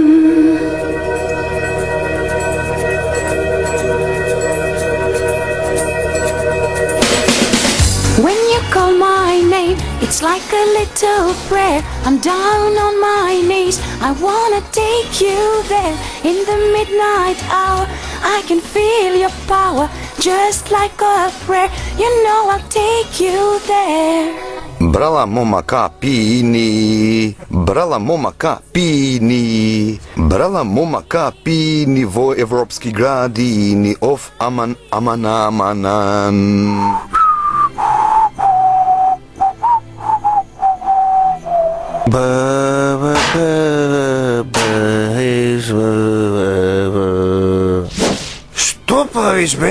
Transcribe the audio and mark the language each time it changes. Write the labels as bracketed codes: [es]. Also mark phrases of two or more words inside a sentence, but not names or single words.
[en] When you call my name, it's like a little prayer. I'm down on my knees, I wanna take you there. In the midnight hour, I can feel your power, just like a prayer. You know I'll take you there. [mk] Брала момака пини, брала момака пини, брала момака пини во европски градини, оф аман аман аманан. Што правиш, бе?